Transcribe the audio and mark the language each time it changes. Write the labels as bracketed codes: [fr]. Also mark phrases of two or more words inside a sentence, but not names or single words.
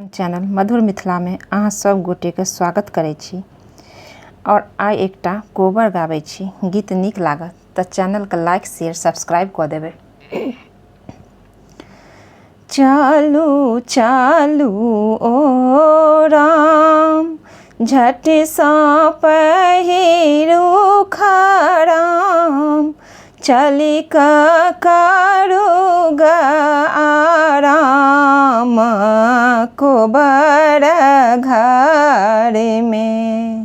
[mai] अपन चैनल मधुर मिथिला में अहाँ सब गोटे के स्वागत करै छी और आइ एकटा कोबर गाबै छी। गीत नीक लागत तऽ चैनल के [en] like share subscribe [mai] कऽ देबै। चालू चालू ओ राम झट सा पहिरू खराम चली करू गा आराम कोबर घर में।